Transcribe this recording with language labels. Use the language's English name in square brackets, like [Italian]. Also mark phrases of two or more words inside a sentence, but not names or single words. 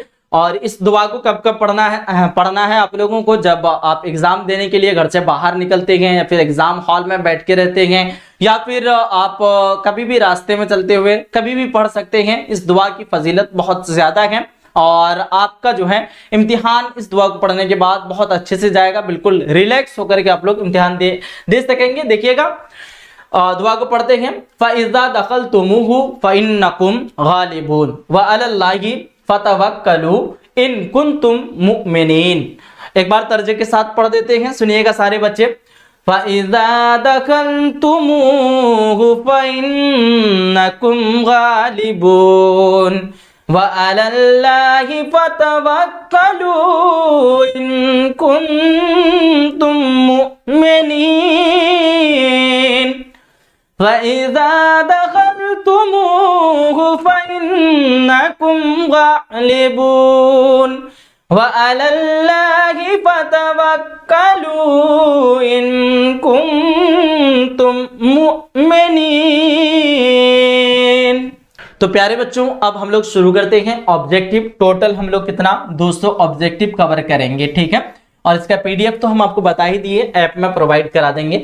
[Hindi] और इस दुआ को कब कब पढ़ना है आप लोगों को, जब आप एग्जाम देने के लिए घर से बाहर निकलते हैं, या फिर एग्जाम हॉल में बैठ के रहते हैं, या फिर आप कभी भी रास्ते में चलते हुए कभी भी पढ़ सकते हैं। इस दुआ की फजीलत बहुत ज्यादा है, और आपका जो है इम्तिहान इस दुआ को पढ़ने के बाद बहुत अच्छे से जाएगा। बिल्कुल रिलैक्स होकर के आप लोग इम्तिहान दे सकेंगे। देखिएगा दुआ को पढ़ते हैं। [Arabic] فإذا دخلتموه فإنكم غالبون و على الله فتوكلوا إن كنتم مؤمنين. [Hindi] एक बार तर्जे के साथ पढ़ देते हैं, सुनिएगा सारे बच्चे। [Arabic] فإذا دخلتموه فإنكم غالبون و على الله فتوكلوا إن كنتم مؤمنين و إذا دخلتموه فإنكم غالبون و على الله فتوكلوا إن كنتم مؤمنين. [Hindi] तो प्यारे बच्चों, अब हम लोग शुरू करते हैं ऑब्जेक्टिव। टोटल हम लोग कितना 200 ऑब्जेक्टिव कवर करेंगे, ठीक है। और इसका पीडीएफ तो हम आपको बता ही दिए, ऐप में प्रोवाइड करा देंगे।